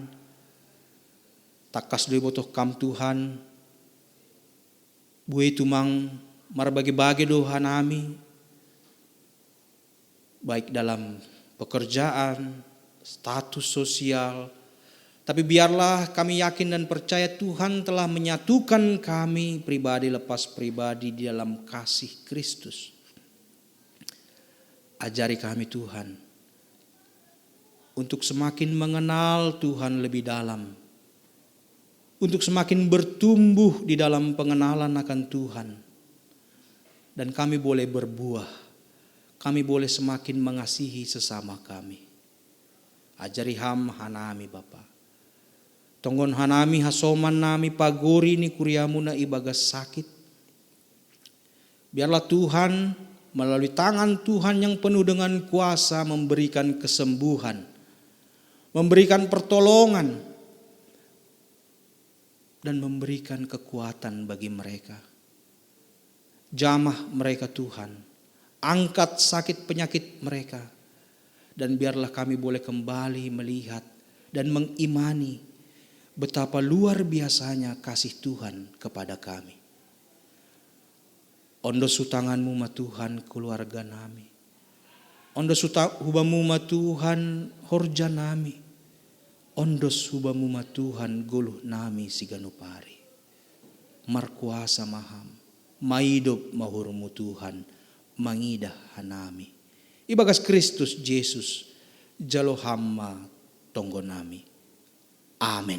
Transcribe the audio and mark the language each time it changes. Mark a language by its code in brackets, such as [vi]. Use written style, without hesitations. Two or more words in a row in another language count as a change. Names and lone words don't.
[bts] Takas doi botoh kam Tuhan. Buai tumang marbagi-bagi do hanami. [id] Baik dalam pekerjaan, status sosial. Tapi biarlah kami yakin dan percaya Tuhan telah menyatukan kami pribadi lepas pribadi di dalam kasih Kristus. Ajari kami Tuhan untuk semakin mengenal Tuhan lebih dalam. Untuk semakin bertumbuh di dalam pengenalan akan Tuhan. Dan kami boleh berbuah. Kami boleh semakin mengasihi sesama kami. [bts] Ajari ham hanami Bapa. Tonggon hanami hasoman nami pagori ni kuriamu na ibagas sakit. [id] Biarlah Tuhan melalui tangan Tuhan yang penuh dengan kuasa memberikan kesembuhan. Memberikan pertolongan. Dan memberikan kekuatan bagi mereka. Jamah mereka Tuhan. Angkat sakit penyakit mereka. Dan biarlah kami boleh kembali melihat dan mengimani betapa luar biasanya kasih Tuhan kepada kami. [bts] Ondo sutanganmu ma Tuhan keluarga nami. Ondo hubamu ma Tuhan horja nami. Ondo hubamu ma Tuhan guluh nami siganupari. Markuasa maham. Maidop mahurmu Tuhan. Mangidah hanami. Ibagas Kristus Yesus jalo hamma tonggo nami. Amin.